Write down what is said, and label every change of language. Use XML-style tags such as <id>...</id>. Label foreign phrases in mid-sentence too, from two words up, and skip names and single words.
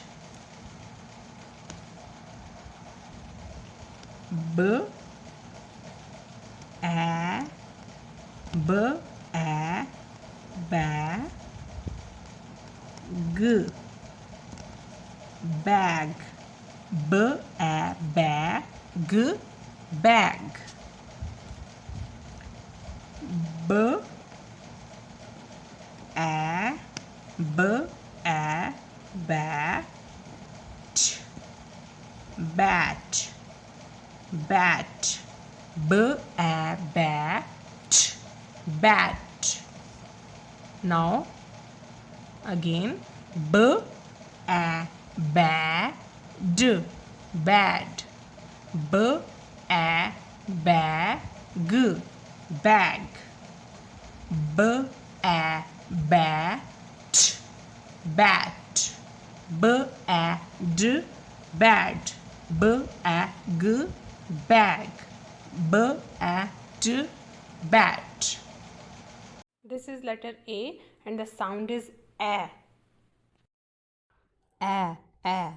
<en>B, A, B, A, ba, g. Bag. B, A, ba, g. Bag. B, A, B, A, ba, t. Bat, bat. B, A, ba, t. Bat. Now again. B, A, ba, d. Bad. B, A, ba, g. Bag. B, A, ba, t. Bat. B, A, d. Bad. B, A, g. Bag. B, A, d. Bat. This is letter A and the sound is A. A, A.</en>